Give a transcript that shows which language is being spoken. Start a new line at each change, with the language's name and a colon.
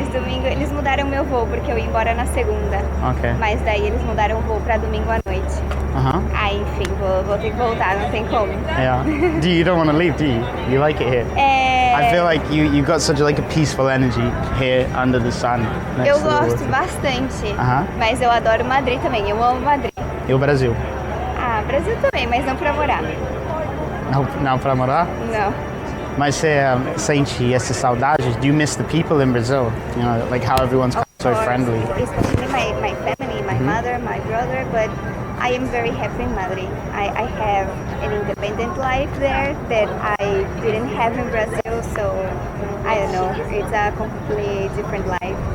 Portuguese: Mas domingo eles mudaram meu voo porque eu ia embora na segunda.
English: Ok.
Portuguese: Mas daí eles mudaram o voo pra domingo à noite. Aí, enfim, vou ter que voltar, não tem como.
English: Yeah. You don't want to leave, do you? You like it here? I feel like you got such like a peaceful energy here under the sun. Next
Portuguese: Eu
English: to the
Portuguese: gosto
English: water.
Portuguese: bastante, Aham. mas eu adoro Madrid também, eu amo Madrid. E o Brasil? Ah, Brasil também, mas não pra morar. Não para morar? Não. Mas você sente essa saudade?
English: Do you miss the people in Brazil? You know, like how everyone's so friendly. Especially my family, my mother, my brother, but I am very happy in Madrid. I have an independent life there that I didn't have in Brazil, so I don't know, it's a completely different life.